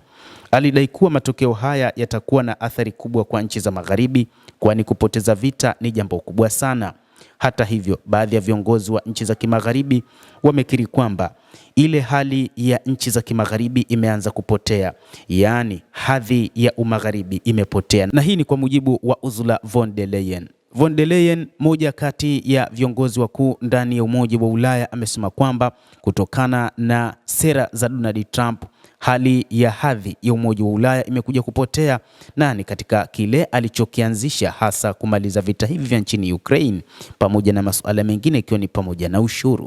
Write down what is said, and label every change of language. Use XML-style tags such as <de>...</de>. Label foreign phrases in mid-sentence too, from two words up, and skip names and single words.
<sw>Alidai kuwa matokeo haya yatakuwa na athari kubwa kwa nchi za Magharibi, kwani kupoteza vita ni jambo kubwa sana. Hata hivyo, baadhi ya viongozi wa nchi za Kimagharibi wamekiri kwamba ile hali ya nchi za Kimagharibi imeanza kupotea, yaani hadhi ya umagharibi imepotea. Na hii ni kwa mujibu wa Ursula von der Leyen. Von der Leyen, moja kati ya viongozi wakuu ndani ya Umoja wa Ulaya, amesema kwamba kutokana na sera za Donald Trump, hali ya hadhi ya Umoja wa Ulaya imekuja kupotea, na ni katika kile alichokianzisha, hasa kumaliza vita hivi vya nchini Ukraine pamoja na masuala mengine, ikiwa ni pamoja na ushuru.</sw>